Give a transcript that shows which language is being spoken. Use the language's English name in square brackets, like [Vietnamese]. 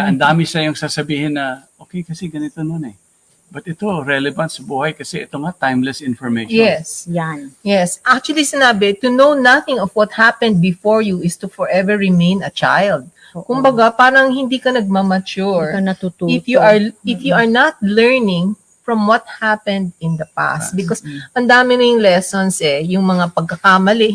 [Filipino] ang dami sa yung sasabihin na, okay, kasi ganito nun eh. But ito, relevant sa buhay kasi ito nga, [English] timeless information. Yes. [Filipino] Yan. [English] Yes. Actually, sinabi, to know nothing of what happened before you is to forever remain a child. [Filipino] Kumbaga, parang hindi ka Hindi nagmamature. ka natututo. [English] If you are not learning from what happened in the past. [Filipino] Because ang dami na yung lessons yung mga pagkakamali.